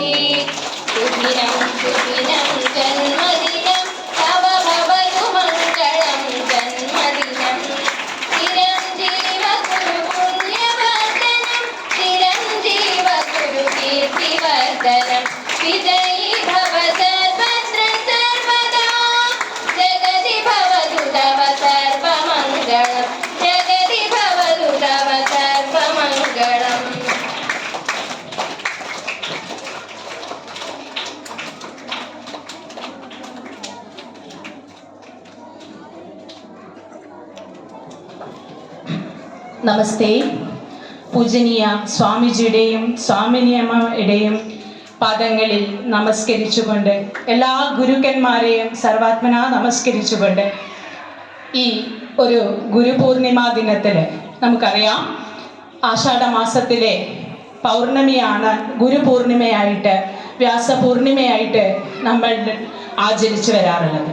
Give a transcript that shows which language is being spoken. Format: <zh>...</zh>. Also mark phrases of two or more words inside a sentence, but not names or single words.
<sa>सुखिनं सुखिनं जन्मदिनं तव भवतु मङ्गलं जन्मदिनं चिरञ्जीव कुरु पुण्यवर्धनं चिरञ्जीव कुरु कीर्तिवर्धनं विजयी भव सर्वत्र सर्वदा जगति भवतु तव सर्वमङ्गलं जगति भवतु तव सर्वमङ्गलम्.</sa> <ml>നമസ്തേ. പൂജനീയ സ്വാമിജിയുടെയും സ്വാമിനിയമ്മയുടെയും പാദങ്ങളിൽ നമസ്കരിച്ചുകൊണ്ട് എല്ലാ ഗുരുക്കന്മാരെയും സർവാത്മന നമസ്കരിച്ചുകൊണ്ട് ഈ ഒരു ഗുരുപൂർണിമ ദിനത്തിൽ നമുക്കറിയാം ആഷാഢമാസത്തിലെ പൗർണമിയാണ് ഗുരുപൂർണിമയായിട്ട് വ്യാസപൂർണിമയായിട്ട് നമ്മൾ ആചരിച്ചു വരാറുള്ളത്.</ml>